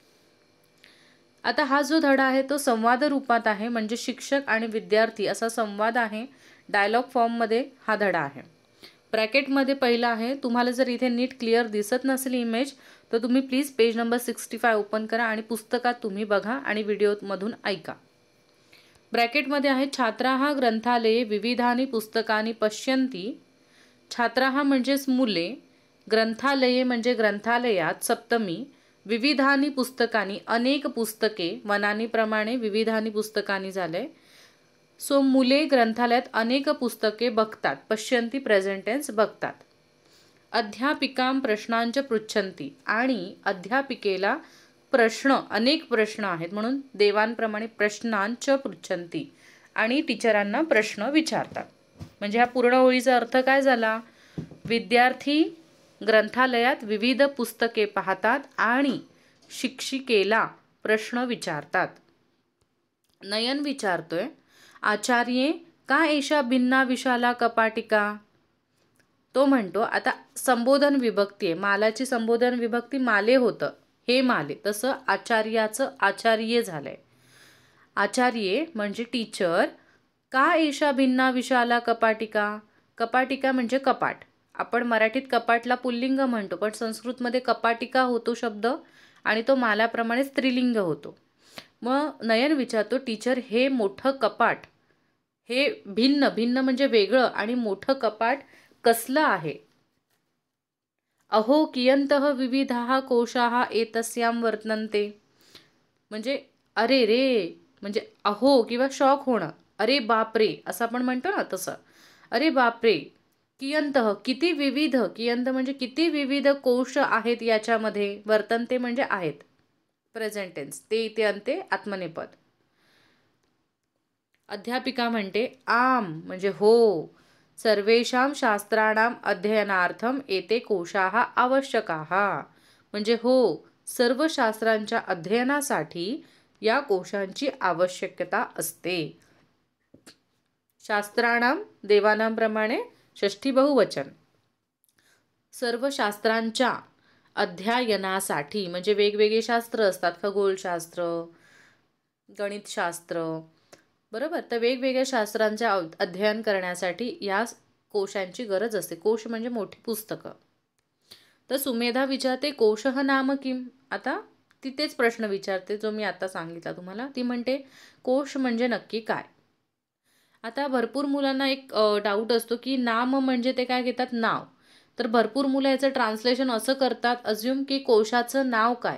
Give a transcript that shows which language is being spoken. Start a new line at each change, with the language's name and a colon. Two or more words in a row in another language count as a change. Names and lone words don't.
Marathi: आता हा जो धडा आहे तो संवाद रूपात आहे, म्हणजे शिक्षक आणि विद्यार्थी असा संवाद आहे.
English: dialogue form
Marathi: हा धडा आहे. ब्रॅकेटमध्ये पहिला आहे. तुम्हाला जर इथे नीट क्लिअर दिसत नसेल इमेज तर तुम्ही प्लीज
English: page number
Marathi: 65 ओपन करा आणि पुस्तकात तुम्ही बघा आणि व्हिडिओमधून ऐका. ब्रॅकेटमध्ये आहे
Sanskrit: छात्राः ग्रंथालये विविधानि पुस्तकानि पश्यन्ति.
Marathi: छात्राः म्हणजेच मुले, ग्रंथालये म्हणजे ग्रंथालयात सप्तमी,
Sanskrit: विविधानि पुस्तकानि
Marathi: अनेक पुस्तके, वनानीप्रमाणे
Sanskrit: विविधानि पुस्तकानि
Marathi: झाले. सो मुले ग्रंथालयात अनेक पुस्तके बघतात. पश्यन्ति
English: present tense
Marathi: बघतात.
Sanskrit: अध्यापिकां प्रश्नांच पृच्छन्ति
Marathi: आणि अध्यापिकेला प्रश्न, अनेक प्रश्न आहेत म्हणून देवांप्रमाणे
Sanskrit: प्रश्नांच पृच्छन्ति
Marathi: आणि टीचरांना प्रश्न विचारतात. म्हणजे हा पूर्ण ओळीचा अर्थ काय झाला, विद्यार्थी ग्रंथालयात विविध पुस्तके पाहतात आणि शिक्षिकेला प्रश्न विचारतात. नयन विचारतोय,
Sanskrit: आचार्ये का एषा भिन्ना विशाला कपाटिका.
Marathi: तो म्हणतो, आता संबोधन विभक्ती आहे, मालाची संबोधन विभक्ती माले होतं, हे माले, तसं आचार्याचं आचार्य झालंय. आचार्ये म्हणजे टीचर,
Sanskrit: का एषा भिन्ना विशाला कपाटिका.
Marathi: कपाटिका म्हणजे कपाट. आपण मराठीत कपाटला पुल्लिंग म्हणतो, पण संस्कृतमध्ये कपाटिका होतो शब्द आणि तो मालाप्रमाणे स्त्रीलिंग होतो. मग नयन विचारतो, टीचर हे मोठं कपाट, हे भिन्न, भिन्न म्हणजे वेगळं आणि मोठं कपाट कसलं आहे.
Sanskrit: अहो कियन्तः विविधाः कोशाः एतस्यां वर्तन्ते.
Marathi: म्हणजे अरे रे, म्हणजे अहो किंवा शॉक होणं, अरे बापरे असं आपण म्हणतो ना तसं. अरे बापरे, कियन्तः किती विविध, कियंत म्हणजे किती विविध कोश आहेत याच्यामध्ये. वर्तन्ते म्हणजे आहेत,
English: present tense,
Marathi: ते इथे अंते आत्मनेपद. अध्यापिका म्हणते, आम म्हणजे हो,
Sanskrit: सर्वेषां शास्त्राणाम अध्ययनार्थम एते कोशाः आवश्यकाः.
Marathi: म्हणजे हो, सर्व शास्त्रांच्या अध्ययनासाठी या कोशांची आवश्यकता असते.
Sanskrit: शास्त्राणाम देवानां
Marathi: प्रमाणे षष्ठी बहुवचन. सर्व शास्त्रांच्या अध्ययनासाठी म्हणजे वेगवेगळे शास्त्र असतात, खगोलशास्त्र, गणितशास्त्र, बरोबर. तर वेगवेगळ्या शास्त्रांच्या अध्ययन करण्यासाठी या कोशांची गरज असते. कोश म्हणजे मोठी पुस्तकं. तर सुमेधा विचारते,
Sanskrit: कोशः नाम किम.
Marathi: आता तिथेच प्रश्न विचारते जो मी आता सांगितला तुम्हाला. ती म्हणते कोश म्हणजे नक्की काय. आता भरपूर मुलांना एक डाऊट असतो की नाम म्हणजे ते काय घेतात, नाव. तर भरपूर मुलं याचं ट्रान्सलेशन असं करतात, अज्युम की कोशाचं नाव काय.